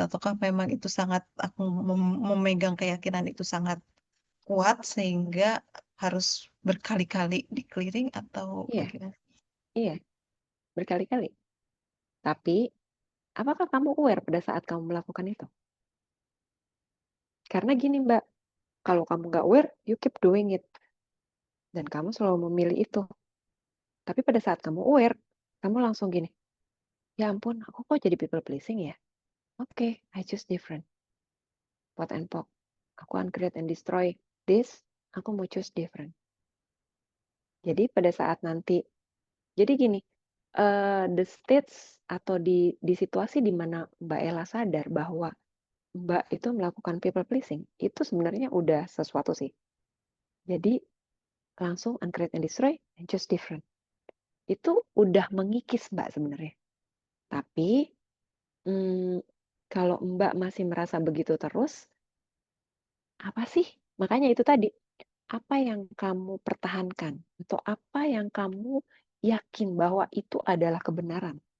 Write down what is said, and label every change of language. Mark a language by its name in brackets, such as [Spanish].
[Indonesian] Ataukah memang itu sangat aku memegang keyakinan itu sangat kuat sehingga harus berkali-kali di clearing atau Iya, bagaimana? iya, berkali-kali. Tapi, apakah kamu aware pada saat kamu melakukan itu? Karena gini, Mbak, kalau kamu nggak aware, [English] you keep doing it. [Indonesian] Dan kamu selalu memilih itu. Tapi pada saat kamu aware, kamu langsung gini, ya ampun, aku kok jadi [English] people pleasing [Indonesian] ya? [English] Oke, I choose different. Pot and pok. [Indonesian] Aku [English] uncreate and destroy this, [Indonesian] aku mau [English] choose different. [Indonesian] Jadi pada saat nanti, jadi gini, [English] the states [Indonesian] atau di situasi di mana Mbak Ella sadar bahwa Mbak itu melakukan [English] people pleasing, [Indonesian] itu sebenarnya udah sesuatu sih. Jadi langsung [English] uncreate and destroy and choose different. [Indonesian] Itu udah mengikis Mbak sebenarnya. Tapi kalau Mbak masih merasa begitu terus, apa sih? Makanya itu tadi, apa yang kamu pertahankan atau apa yang kamu yakin bahwa itu adalah kebenaran.